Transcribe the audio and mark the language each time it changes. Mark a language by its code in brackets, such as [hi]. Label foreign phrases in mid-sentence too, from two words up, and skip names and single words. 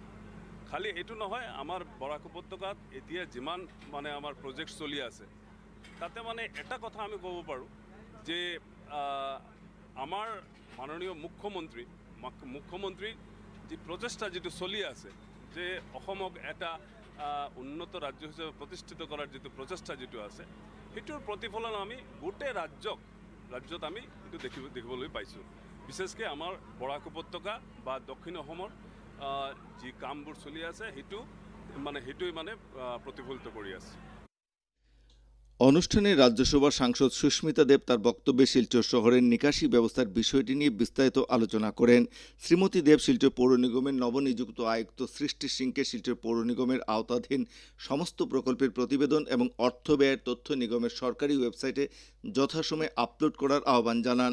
[as] খালি এইটো নহয়, আমাৰ বৰাক উপত্যকাত এতিয়া যিমান মানে আমাৰ প্ৰজেক্ট চলি আছে তাতে মানে এটা কথা আমি ক'ব পাৰোঁ যে আমাৰ মাননীয় মুখ্যমন্ত্ৰী যি প্ৰচেষ্টা যিটো চলি আছে যে অসমক এটা উন্নত ৰাজ্য হিচাপে প্ৰতিষ্ঠিত কৰাৰ যিটো প্ৰচেষ্টা যিটো আছে সেইটোৰ প্ৰতিফলন আমি গোটেই ৰাজ্যত আমি এইটো দেখিবলৈ পাইছোঁ। বিশেষকৈ আমাৰ বৰাক উপত্যকা বা দক্ষিণ অসমৰ যি কামবোৰ চলি আছে সেইটোৱে মানে প্ৰতিফলিত কৰি আছে। [bn] অনুষ্ঠানে রাজ্যসভার সাংসদ সুস্মিতা দেব তার বক্তব্যে শিলচর শহরের নিকাশি ব্যবস্থার বিষয়টি নিয়ে বিস্তারিত আলোচনা করেন। শ্রীমতী দেব শিলচর পৌর নিগমের নবনিযুক্ত আয়ুক্ত সৃষ্টি সিংকে শিলচর পৌর নিগমের আওতাধীন সমস্ত প্রকল্পের প্রতিবেদন এবং অর্থ ব্যয়ের তথ্য নিগমের সরকারি ওয়েবসাইটে যথাসময়ে আপলোড করার আহ্বান জানান।